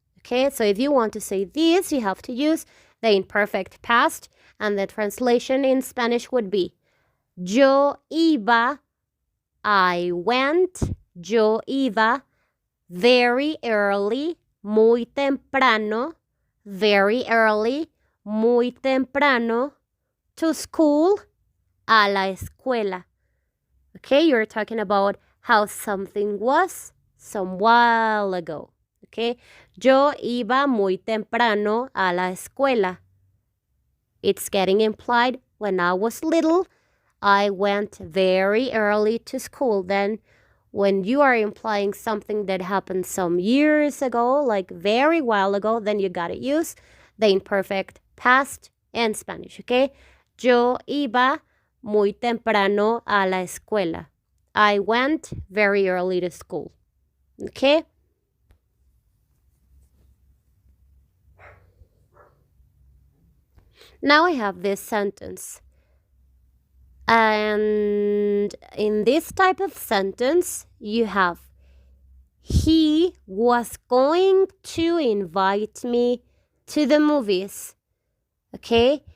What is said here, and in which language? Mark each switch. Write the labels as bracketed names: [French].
[English] Okay, so if you want to say this, you have to use the imperfect past, and the translation in Spanish would be, [Spanish] yo iba, [English] I went, yo iba, very early, [Spanish] muy temprano, [English] very early, muy temprano, to school, [Spanish] a la escuela. [English] Okay, you're talking about how something was some while ago. [Spanish] Okay, yo iba muy temprano a la escuela. [English] It's getting implied, when I was little, I went very early to school. Then when you are implying something that happened some years ago, like very while ago, then you gotta use the imperfect past and Spanish, okay? [Spanish] Yo iba muy temprano a la escuela. [English] I went very early to school, okay? Now I have this sentence. And in this type of sentence, you have, he was going to invite me to the movies. Okay?